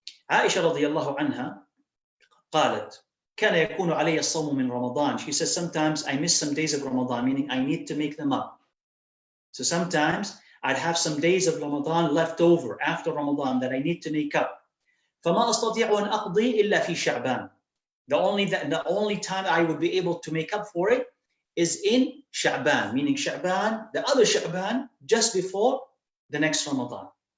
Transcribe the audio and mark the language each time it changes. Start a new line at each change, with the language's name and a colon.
Arabic: Aisha radiallahu anha قالت كان يكون علي الصوم من رمضان.
English: She says, sometimes I miss some days of Ramadan, meaning I need to make them up. So sometimes I'd have some days of Ramadan left over after Ramadan that I need to make up.
Arabic: فما أستطيع أن أقضي إلا في شعبان.
English: The only time I would be able to make up for it is in Sha'ban, meaning Sha'ban, the other Sha'ban, just before the next Ramadan.